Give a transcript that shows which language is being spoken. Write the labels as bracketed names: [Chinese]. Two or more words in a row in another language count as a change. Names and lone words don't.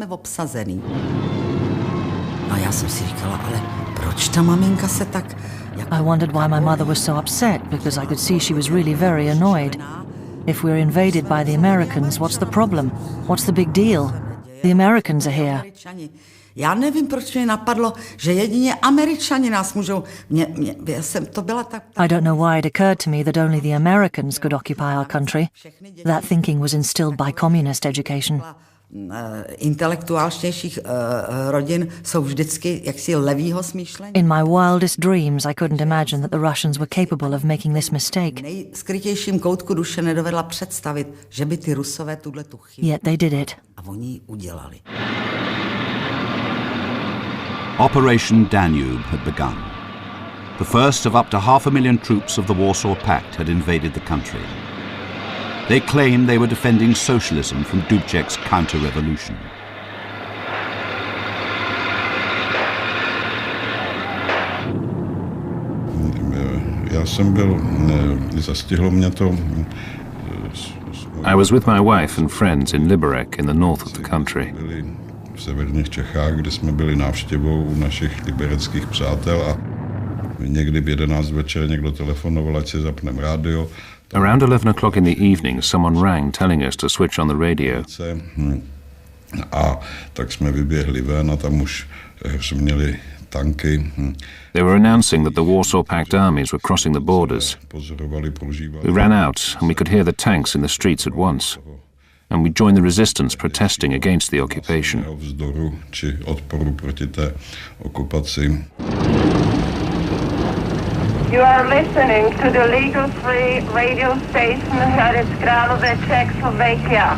[English] I wondered why my mother was so upset, because I could see she was really very annoyed. If we're invaded by the Americans, what's the problem? What's the big deal? The Americans are here. [Czech] Já nevím, proč mě napadlo, že jedině Američani nás můžou... [English] I don't know why it occurred to me that only the Americans could occupy our country. That thinking was instilled by communist education. [Czech] Intelektuálnějších rodin jsou vždycky jaksi levýho smýšlení. [English] In my wildest dreams, I couldn't imagine that the Russians were capable of making this mistake. [Czech] Nejskrytějším koutku duše nedovedla představit, že by ty Rusové tu chybu. [English] Yet they did it. [Czech] A oni ji udělali. [English] Operation Danube had begun. The first of up to 500,000 troops of the Warsaw Pact had invaded the country. They claimed they were defending socialism from Dubček's counter-revolution. I was with my wife and friends in Liberec in the north of the country. [Czech] V severních Čechách, kde jsme byli návštěvou u našich libereckých přátel a někdy v 11 večer někdo telefonoval, ať si zapneme rádio, [English] Around 11 o'clock in the evening, someone rang telling us to switch on the radio. [Czech] A tak jsme vyběhli ven a tam už měli tanky. [English] They were announcing that the Warsaw Pact armies were crossing the borders. We ran out and we could hear the tanks in the streets at once. And we joined the resistance protesting against the occupation. You are listening to the legal free radio station Hradec Králové, Czechoslovakia.